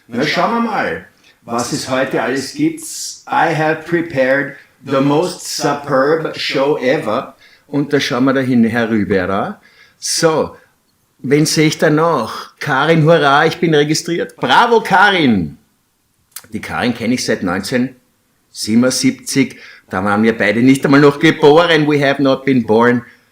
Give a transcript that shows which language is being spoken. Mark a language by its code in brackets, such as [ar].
[de] Na, schauen wir mal, was es heute alles gibt. [en] I have prepared the most superb show ever. [de] Und da schauen wir dahin herüber. So, wen sehe ich da noch? Karin, hurra, ich bin registriert. Bravo, Karin! Die Karin kenne ich seit 1977. Da waren wir beide nicht einmal noch geboren. [en] We have not been born.